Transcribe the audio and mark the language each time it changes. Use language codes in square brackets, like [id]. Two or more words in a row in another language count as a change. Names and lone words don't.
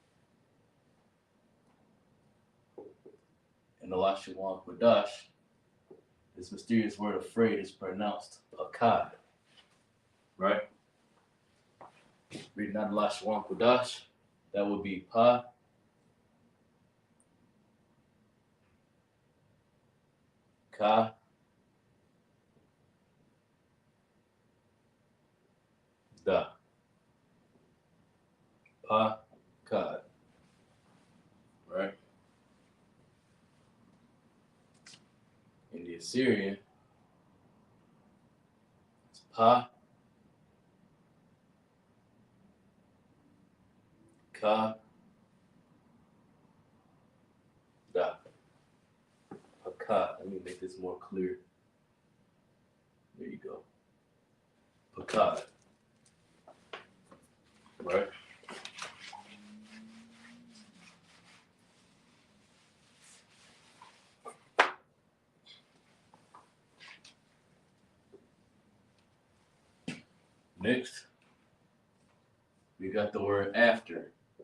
[en] In the Lashawan Qadash, this mysterious word afraid is pronounced Pakad. Right? Reading out the Lashawan Qadash, that would be Pa. Ka. Da. Pa. Kad. Right? In the Assyrian, it's Pa. Ka. Da. Pakad. Let me make this more clear. There you go. Pakad. Right? Next, we got the word after.